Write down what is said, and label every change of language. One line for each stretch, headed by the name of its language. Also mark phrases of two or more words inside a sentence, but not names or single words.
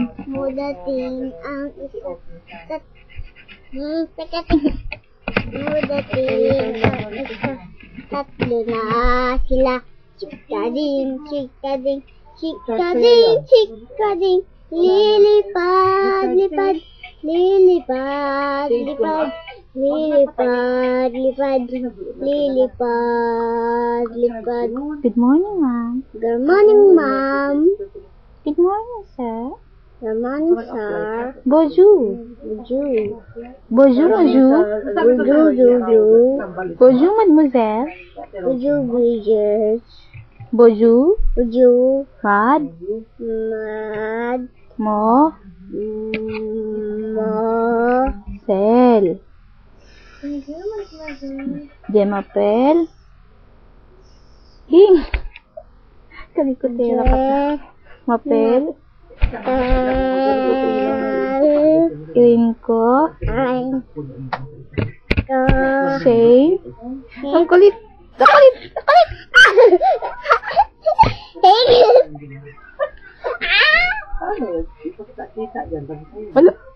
Filipino: mudating ang isa mudating ang isa tatlo na sila chikading lilipad lipad.
English: Good morning, ma'am. Good morning, ma'am. Good morning, sir. Good morning, sir.
French: Bonjour. Bonjour, bonjour. Bonjour, mademoiselle. Bonjour. Mad. Mo. Sel. Je m'appelle.
Filipino: Hing. Kalikotera ka pa. M'appelle. Irin ko. Say. Ang kulit. Wala.